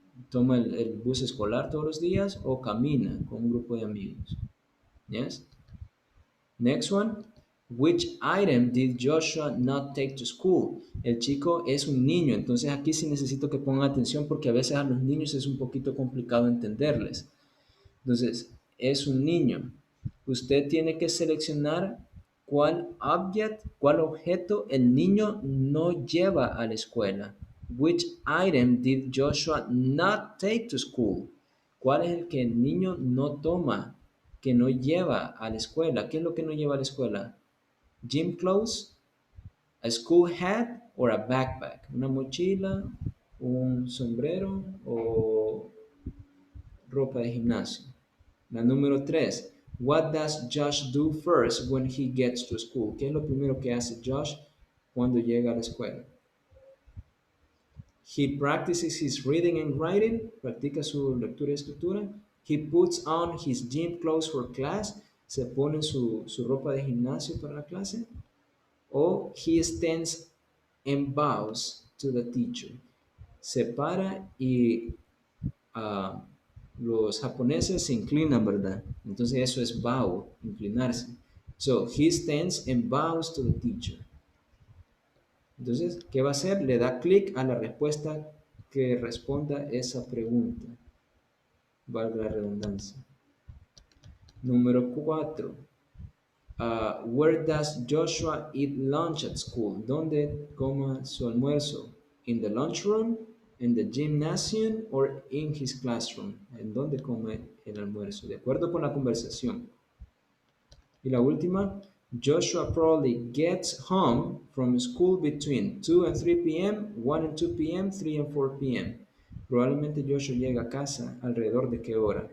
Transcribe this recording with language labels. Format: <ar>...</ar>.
<es>¿Toma el bus escolar todos los días o camina con un grupo de amigos?</es> <en>Yes. Next one. Which item did Joshua not take to school?</en> <es>El chico es un niño, entonces aquí sí necesito que pongan atención porque a veces a los niños es un poquito complicado entenderles. Entonces, es un niño. Usted tiene que seleccionar cuál object, cuál objeto el niño no lleva a la escuela.</es> <en>Which item did Joshua not take to school?</en> <es>¿Cuál es el que el niño no toma, que no lleva a la escuela? ¿Qué es lo que no lleva a la escuela?</es> <en>Gym clothes, a school hat or a backpack.</en> <es>Una mochila, un sombrero o ropa de gimnasio. La número 3.</es> <en>What does Josh do first when he gets to school?</en> <es>¿Qué es lo primero que hace Josh cuando llega a la escuela?</es> <en>He practices his reading and writing.</en> <es>Practica su lectura y escritura.</es> <en>He puts on his gym clothes for class.</en> <es>Se pone su ropa de gimnasio para la clase.</es> <en>O he stands and bows to the teacher.</en> <es>Se para y los japoneses se inclinan, ¿verdad? Entonces eso es bow, inclinarse.</es> <en>So, he stands and bows to the teacher.</en> <es>Entonces, ¿qué va a hacer? Le da clic a la respuesta que responda esa pregunta. Valga la redundancia. Número 4.</es> <en>Where does Joshua eat lunch at school?</en> <es>¿Dónde come su almuerzo?</es> <en>In the lunchroom, in the gymnasium, or in his classroom?</en> <es>¿En dónde come el almuerzo? De acuerdo con la conversación. Y la última,</es> <en>Joshua probably gets home from school between 2 and 3 p.m., 1 and 2 p.m., 3 and 4 p.m.</en> <es>Probablemente Joshua llega a casa alrededor de qué hora?</es>